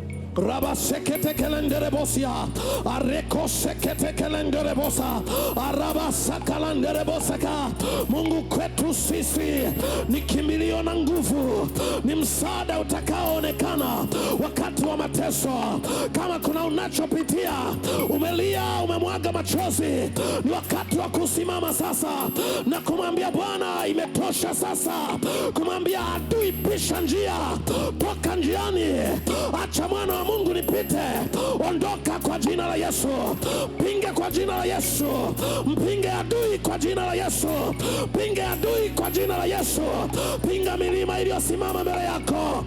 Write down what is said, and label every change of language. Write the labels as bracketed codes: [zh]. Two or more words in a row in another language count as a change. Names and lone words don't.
[sw] Raba sekete kelendere bosia, areko sekete kelendere bosa, araba sakalandere bosaka. Mungu kwetu sisi ni kimbilio na nguvu, ni msaada utakaoonekana wakati wa mateso. Kama kuna unachopitia, umelia, umemwaga machozi, ni wakati wa kusimama sasa na kumwambia Bwana imetosha sasa, kumwambia adui pisha njia, toka njiani, acha mwana wa Mungu nipite, ondoka kwa jina la Yesu, pinge kwa jina la Yesu, mpinge adui kwa jina la Yesu, pinge adui kwa jina la Yesu, pinga milima iliyosimama mbele yako.